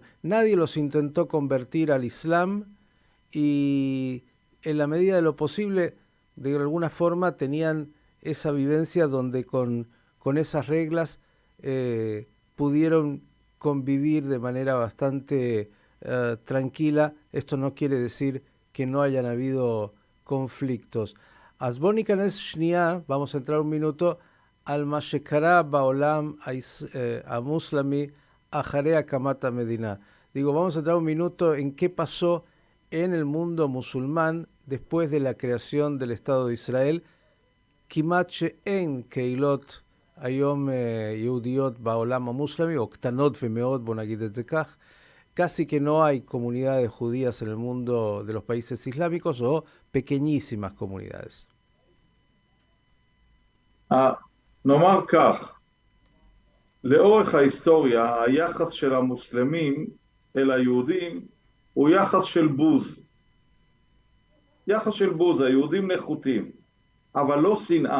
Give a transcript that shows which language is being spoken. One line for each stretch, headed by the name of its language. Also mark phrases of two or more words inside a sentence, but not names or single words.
Spanish: Nadie los intentó convertir al Islam y en la medida de lo posible, de alguna forma, tenían esa vivencia donde con esas reglas pudieron convivir de manera bastante tranquila. Esto no quiere decir que no hayan habido conflictos.
Hebrew: אז בואו ניכנס שנייה,
Spanish: vamos a entrar un minuto,
Hebrew: על מה שקרה בעולם המוסלמי אחרי הקמת המדינה.
Spanish: Digo, vamos a entrar un minuto en qué pasó en el mundo musulmán después de la creación del Estado de Israel.
Hebrew: כמעט שאין קהילות היום יהודיות בעולם המוסלמי, או קטנות ומאוד, בוא נגיד את זה כך.
Spanish: Casi que no hay comunidades judías en el mundo de los países islámicos o pequeñísimas comunidades.
Hebrew: נאמר כך, לאורך ההיסטוריה היחס של המוסלמים אל היהודים הוא יחס של בוז. יחס של בוז, היהודים נחותים, אבל לא שנאה.